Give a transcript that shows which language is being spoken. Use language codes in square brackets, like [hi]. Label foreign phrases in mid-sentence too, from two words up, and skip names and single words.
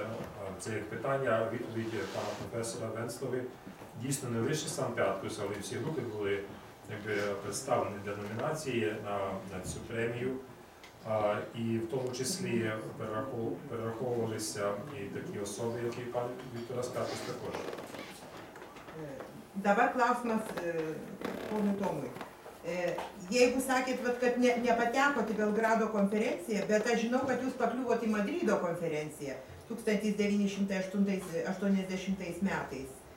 [uk] Це як питання, відповідь пана професора Венслови. Дійсно, не лише сам П'яткус, але й всі групи були представлені для номінації на цю премію. І в тому числі перераховувалися і такі особи, як і пан Вікторas P'ятkus також. [lt] Dabar klausimas ponui Tomui. Jeigu sakėt, kad nepatekot į Belgrado konferenciją, bet aš žinau, kad jūs pakliuvot į Madrido konferenciją 1980 metais.